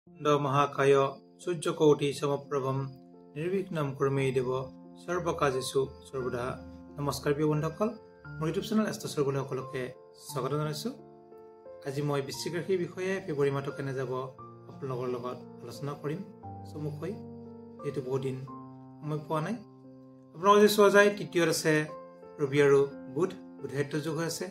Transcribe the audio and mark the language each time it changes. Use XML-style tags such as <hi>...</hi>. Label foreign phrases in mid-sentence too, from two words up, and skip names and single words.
<sa>महाकाय सूर्यकोटि समप्रभम निर्विघ्नं कुरुमे देव सर्वकार्येषु सर्वदा।</sa> <as>নমস্কাৰ প্ৰিয় बন্ধুসকল, মোৰ ইউটিউব চেনেল এষ্ট্ৰছৰ সকলোকে স্বাগত জনাইছোঁ। আজি মই বৃশ্চিক ৰাশিৰ বিষয়ে ফেব্ৰুৱাৰী মাহটো কেনে যাব আপোনালোকৰ লগত আলোচনা কৰিম চমুকৈ, যেহেতু বহুত দিন সময় পোৱা নাই। আপোনালোকৰ যদি চোৱা যায়, তৃতীয়ত আছে ৰবি আৰু বুধ, বুধায়িত্ব যোগ হৈ আছে।</as>